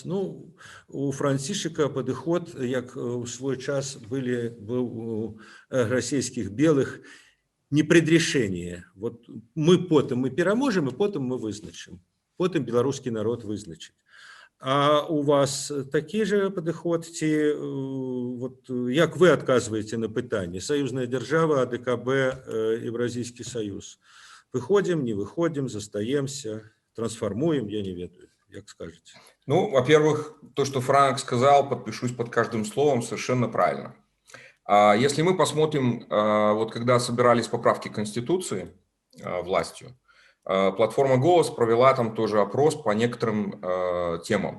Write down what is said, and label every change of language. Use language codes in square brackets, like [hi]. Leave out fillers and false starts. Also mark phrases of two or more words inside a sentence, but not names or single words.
[be] Ну, у Францішака падыход, як у свой час быў у расійскіх белых, непредрешение. Вот мы пераможем, і потым мы вызначым. Потым беларускі народ вызначыць. А у вас такі же падыход, ці вот, як вы адказваеце на пытанне? Саюзная держава, АДКБ, Евразійскі союз. [ru] Выходим, не выходим, [be] застаемся, трансформуем, я не ведаю, [ru] как скажете. Ну, во-первых, то, что Франк сказал, подпишусь под каждым словом, совершенно правильно. Если мы посмотрим, вот когда собирались поправки к Конституции властью, платформа «Голос» провела там тоже опрос по некоторым темам.